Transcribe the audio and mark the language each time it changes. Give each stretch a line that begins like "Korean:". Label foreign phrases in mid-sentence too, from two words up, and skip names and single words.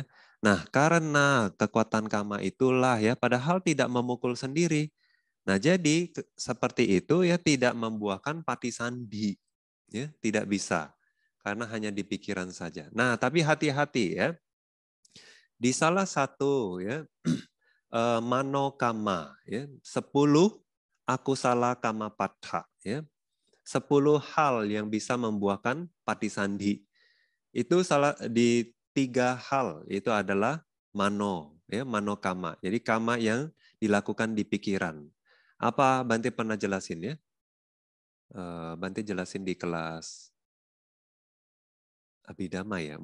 Indonesian: Nah, karena kekuatan kama itulah ya padahal tidak memukul sendiri. Nah, jadi seperti itu ya tidak membuahkan pati sandi. Ya, tidak bisa. Karena hanya di pikiran saja. Nah, tapi hati-hati ya. Di salah satu ya manokama, ya, 10
Pali: akusala kama patha,
Indonesian: ya, 10 hal yang bisa membuahkan patisandhi. Itu salah di 3 hal, itu adalah mano, ya, manokama. Jadi kama yang dilakukan di pikiran. Apa Bante pernah jelasin ya? Bante jelasin di kelas Abhidhamma ya.